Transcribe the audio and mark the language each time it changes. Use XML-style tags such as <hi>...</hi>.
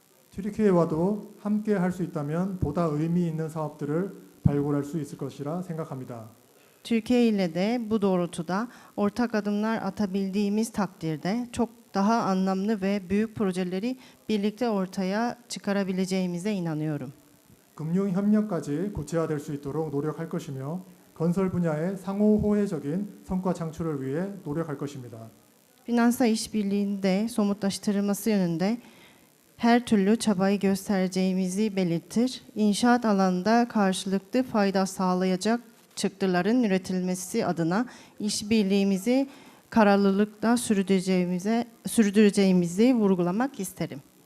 <ko>튀르키예와도 함께 할 수 있다면 보다 의미 있는 사업들을 발굴할 수 있을 것이라 생각합니다.</ko> <tr>Türkiye ile de bu doğrultuda ortak adımlar atabildiğimiz takdirde çok daha anlamlı ve büyük projeleri birlikte ortaya çıkarabileceğimize inanıyorum.</tr> <ko>금융 협력까지 구체화될 수 있도록 노력할 것이며 건설 분야의 상호 호혜적인 성과 창출을 위해 노력할 것입니다.</ko> <tr>Finansal işbirliğinin de somutlaştırılması yönünde her türlü çabayı göstereceğimizi belirtir. İnşaat alanında karşılıklı fayda sağlayacak çıktıların üretilmesi adına işbirliğimizi kararlılıkla sürdüreceğimizi vurgulamak isterim.</tr>